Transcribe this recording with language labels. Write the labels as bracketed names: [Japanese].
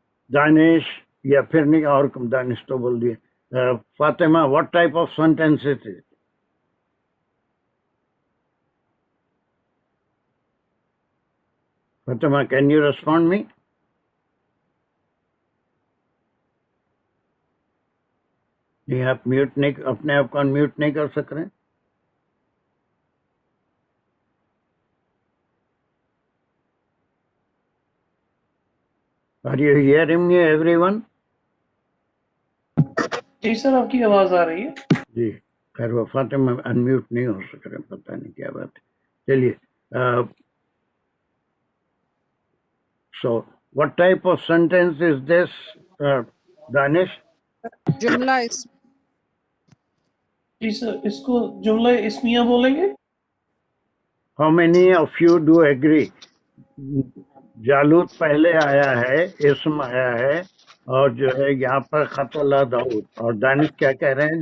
[Urdu] دانش یا پھر نہیں، اور دانش تو بول دیے. [English] Fatima, what type of sentence is it? Fatima, can you respond me? [Urdu] نہیں، آپ میوٹ نہیں، اپنے آپ کو انمیوٹ نہیں کر سک رہے. [English] Are you hearing me, everyone? [Urdu] جی سر، آپ کی آواز آ رہی ہے. جی خیر، وہ فاطمہ انمیوٹ نہیں ہو سک رہے، پتہ نہیں کیا بات ہے. [English] چلیے، so what type of sentence is this, Danish? [Urdu] جملہ اس جی سر، اس کو جملہ اسمیہ بولیں گے. [English] How many of you do agree? [Urdu] جالوت پہلے آیا ہے، اسم آیا ہے، اور جو ہے یہاں پر قتل داؤد، اور دانش کیا کہہ رہے ہیں؟